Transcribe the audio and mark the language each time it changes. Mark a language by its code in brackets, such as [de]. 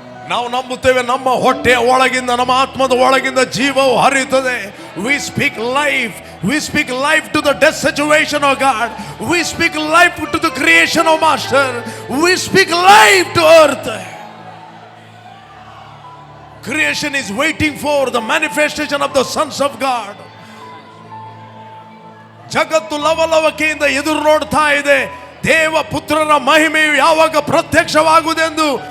[kn] ನಾವು ನಂಬುತ್ತೇವೆ, ನಮ್ಮ ಹೊಟ್ಟೆಯ ಒಳಗಿಂದ, ನಮ್ಮ ಆತ್ಮದ ಒಳಗಿಂದ ಜೀವವು ಹರಿಯುತ್ತದೆ. [en] We speak life. We speak life to the death situation, oh God. We speak life to the creation, oh Master. We speak life to earth. Creation is waiting for the manifestation of the sons of God. [kn] ಜಗತ್ತು ಲವಲವಿಕೆಯಿಂದ ಎದುರು ನೋಡ್ತಾ ಇದೆ, ದೇವ ಪುತ್ರರ ಮಹಿಮೆಯು ಯಾವಾಗ ಪ್ರತ್ಯಕ್ಷವಾಗುವುದೆಂದು.